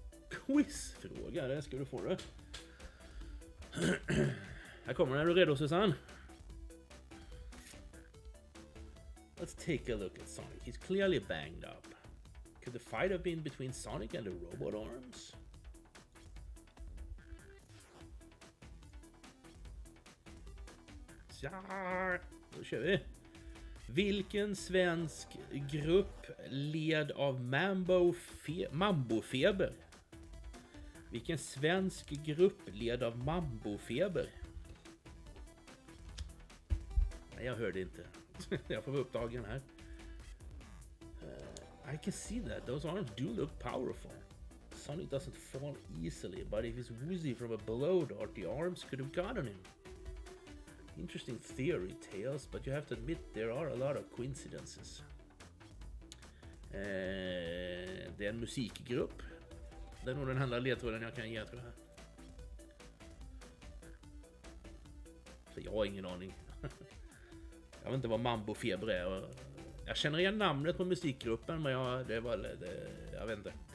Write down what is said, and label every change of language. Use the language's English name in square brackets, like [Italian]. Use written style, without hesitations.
[Swedish] Quizfråga, det ska du få det. Här kommer den, är du redo Susanne? [English] Let's take a look at Sonic. He's clearly banged up. Could the fight have been between Sonic and the robot arms? [Swedish] Ja, då kör vi. Vilken svensk grupp led av Mambofeber? Vilken svensk grupp led av Mambofeber? Nej, jag hörde inte. Jag får vara upptagen här. [English] I can see that those arms do look powerful. Sonic doesn't fall easily, but if he's woozy from a blow dart, the arms could have gotten him. Interesting theory, Tails, but you have to admit there are a lot of coincidences. [Swedish] Det är en musikgrupp. Det är nog den enda ledtråden jag kan ge, tror jag. Så jag har ingen aning. Jag vet inte vad Mambofeber är. Jag känner igen namnet på musikgruppen, men jag vet inte.